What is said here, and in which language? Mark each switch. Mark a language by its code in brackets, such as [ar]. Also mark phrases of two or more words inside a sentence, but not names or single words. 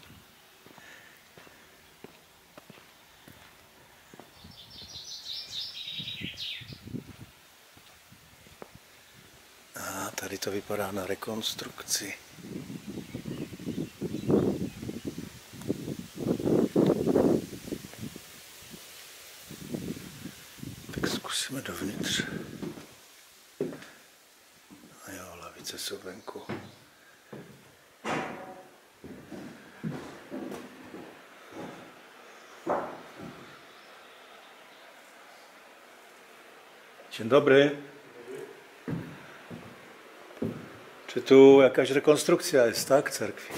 [cs] A tady to vypadá na rekonstrukci. Tak zkusíme dovnitř. A jo, lavice jsou venku. [pl] Dzień dobry. Czy tu jakaś rekonstrukcja jest, tak, cerkwi?